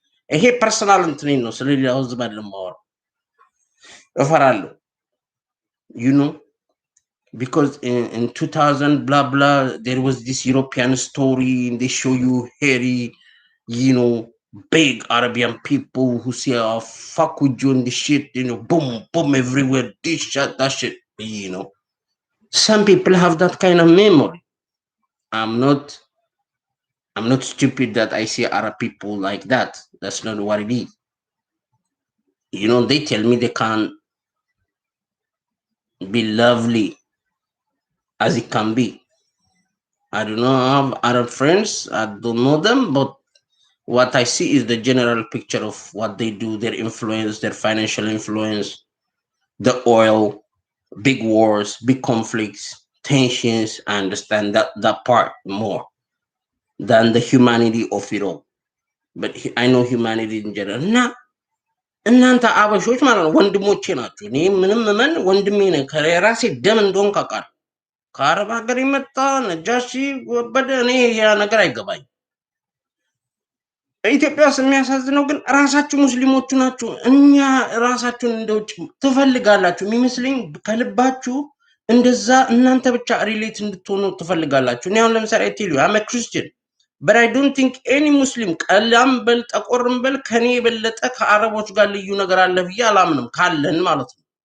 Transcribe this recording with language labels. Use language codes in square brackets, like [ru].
[am] ይሄ ፐርሰናል እንትኔ ነው፣ ስለሌላው ህዝብ አይደለም ማወራው። እፈራለሁ [en] you know because in 2000 blah blah there was this European story and they show you hairy, you know, big Arabian people who say oh fuck with you and the shit, you know, boom boom everywhere, this shit that shit, you know. Some people have that kind of memory. I'm not I'm not stupid that I see Arab people like that. That's not what it is. They tell me they can be lovely as it can be. I do not have Arab friends. I don't know them, but what I see is the general picture of what they do, their influence, their financial influence, the oil, big wars, big conflicts, tensions. I understand that part more than the humanity of it all. But I know humanity in general. [am] እናንተ አበሾች ማለት ነው ወንድሞቼ ናችሁ። እኔ ምንም ምን ወንድሜ ነኝ። ከራሴ ደም እንደሆን ካውቃለሁ። ከአረብ ሀገር የመጣ ነጃሺ ወበደ እኔ ያ ነገር አይገባኝ። ኢትዮጵያ ውስጥ የሚያሳዝነው ግን ራሳችሁ ሙስሊሞቹ ናችሁ። እኛ ራሳችሁን እንደ ውጭ ትፈልጋላችሁ የሚመስለኝ ከልባችሁ እንደዛ እናንተ ብቻ ሪሌት እንድትሆኑ ትፈልጋላችሁ። እኔ አሁን ለምሳሌ [en] ቴሉ አመ ክርስቲያን but I don't think any Muslim [am] ቀላም በል ጠቆርም በል ከኔ የበለጠ ከአረቦች ጋር ልዩ ነገር አለ ብዬ አላምንም ካለን ማለት ነው።